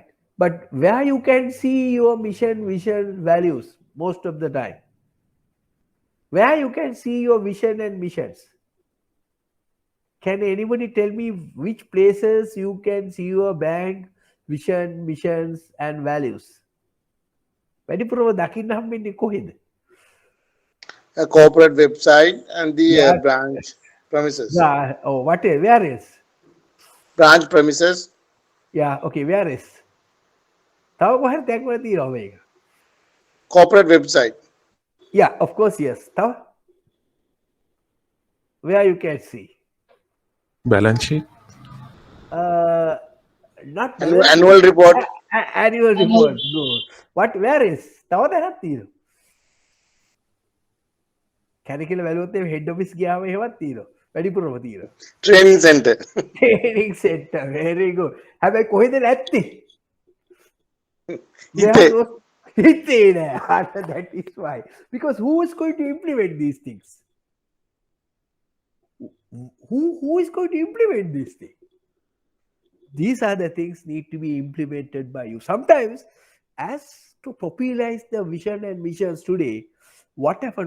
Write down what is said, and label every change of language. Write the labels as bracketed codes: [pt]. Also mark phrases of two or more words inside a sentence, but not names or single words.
[en] But where you can see your mission, vision, values most of the time? Where you can see your vision and missions? Can anybody tell me which places you can see your bank, vision, missions and values? [si] වැඩිපුරම දකින්න හම්බෙන්නේ කොහෙද? [en] A corporate website and the Yeah. branch premises. Yeah. Oh, where is? Branch premises. Yeah, okay, where is? [si] තව කොහෙද දැක්වලා තියෙනවා මේක? [en] Corporate website. Yeah, of course, yes. තව? Where you can see? Balance sheet. Not Annual report. Annual report. No. Where is? [si] තව තැනක් තියෙනවා. කැරිකල වැලුවොත් එහෙම [en] head office [si] ගියාම එහෙමත් තියෙනවා. වැඩිපුරම තියෙනවා. [en] Training center. Training center. Very good. [si] හැබැයි කොහෙද නැත්තේ? හිතේ. හිතේ නෑ. [en] That is why. Because who is going to implement these things? Who is going to implement these things? These are the things need to be implemented by you. Sometimes, as to popularize the vision and missions today, what happened?